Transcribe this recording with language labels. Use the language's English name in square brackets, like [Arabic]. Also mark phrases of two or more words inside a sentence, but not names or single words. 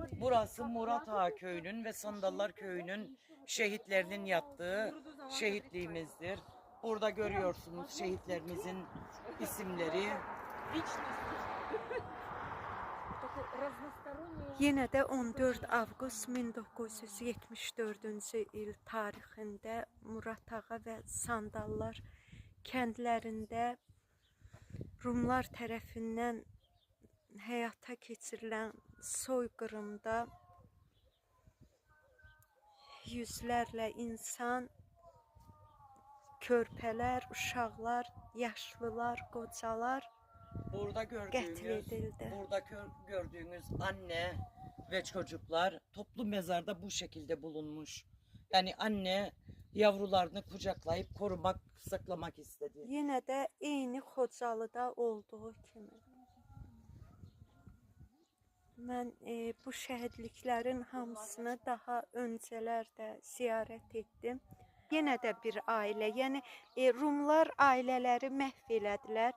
[Turkish] Burası Murat Ağa Köyü'nün ve Sandallar Köyü'nün şehitlerinin yattığı şehitliğimizdir. Burada görüyorsunuz şehitlerimizin isimleri. [Azerbaijani] Yenə də 14 avqust 1974-cü il tarixində Murat Ağa və Sandallar kəndlərində Rumlar tərəfindən həyata keçirilən soyqırımda yüzlərlə insan, körpələr, uşaqlar, yaşlılar, qocalar [Turkish] Burada gördüğünüz anne ve çocuklar toplu mezarda bu şekilde bulunmuş. Yani anne yavrularını kucaklayıp korumak, saklamak istedi. [Azerbaijani] Yenə də eyni Xocalıda olduğu kimi. Mən bu şəhidliklərin hamısını daha öncələr də ziyarət etdim. Yenə də bir ailə, yəni Rumlar ailələri məhv elədilər.